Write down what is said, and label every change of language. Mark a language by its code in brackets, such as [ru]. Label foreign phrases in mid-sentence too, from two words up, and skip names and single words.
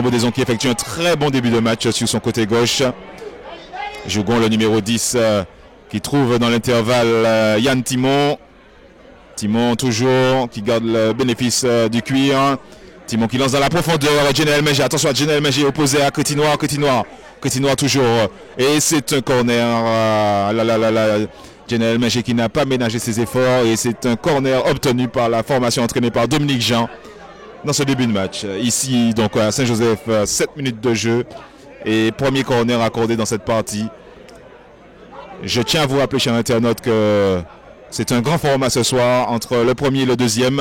[fr] Baudaison qui effectue un très bon début de match sur son côté gauche. Jougon, le numéro 10, qui trouve dans l'intervalle Yann Timon. Timon toujours qui garde le bénéfice du cuir. Timon qui lance dans la profondeur. General Menger, attention à General Menger opposé à Crétinois. Crétinois toujours. Et c'est un corner. General Menger qui n'a pas ménagé ses efforts. Et c'est un corner obtenu par la formation entraînée par Dominique Jean dans ce début de match. Ici, donc à Saint-Joseph, 7 minutes de jeu. Et premier corner accordé dans cette partie. Je tiens à vous rappeler, chers internautes, que c'est un grand format ce soir entre le premier et le deuxième.